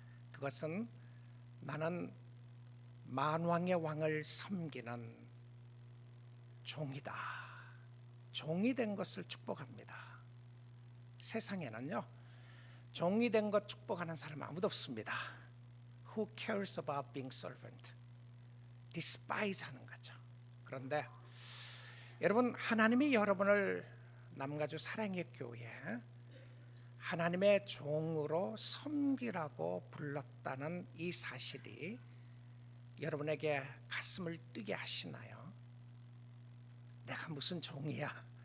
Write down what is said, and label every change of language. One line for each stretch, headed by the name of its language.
Korean: 그것은 나는 만왕의 왕을 섬기는 종이다. 종이 된 것을 축복합니다. 세상에는요, 종이 된 것 축복하는 사람 아무도 없습니다.
English: Who cares about being servant?
Korean: despise 하는 거죠. 그런데 여러분, 하나님이 여러분을 남가주 사랑의 교회 하나님의 종으로 섬기라고 불렀다는 이 사실이 여러분에게 가슴을 뛰게 하시나요? 내가 무슨 종이야?